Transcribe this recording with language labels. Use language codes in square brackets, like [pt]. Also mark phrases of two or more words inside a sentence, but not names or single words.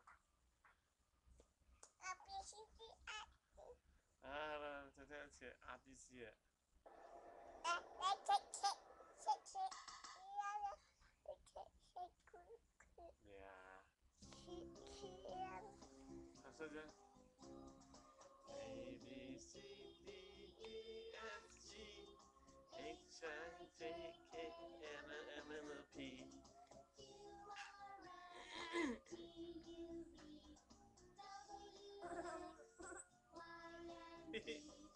[yue] 啊，再聽一次 ABC 啊！咩啊？拍手掌。 [en] A B C D E F G H I J K L M N P。嘿嘿。